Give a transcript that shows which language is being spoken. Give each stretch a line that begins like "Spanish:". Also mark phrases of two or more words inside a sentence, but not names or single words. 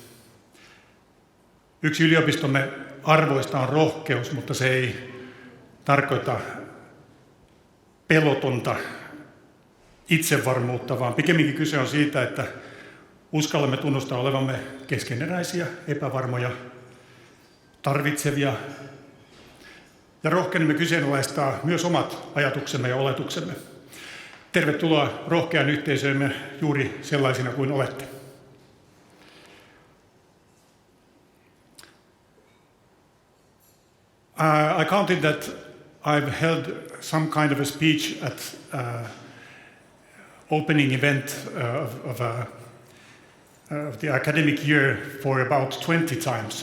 Finnish: Yksi yliopistomme arvoista on rohkeus, mutta se ei tarkoita pelotonta itsevarmuutta, vaan pikemminkin kyse on siitä, että uskallamme tunnustaa olevamme keskeneräisiä, epävarmoja, tarvitsevia ja rohkenemme kyseenalaistaa myös omat ajatuksemme ja oletuksemme. Tervetuloa rohkean yhteisöömme juuri sellaisina kuin olette.
English: I counted that I've held some kind of a speech at opening event of the academic year for about 20 times.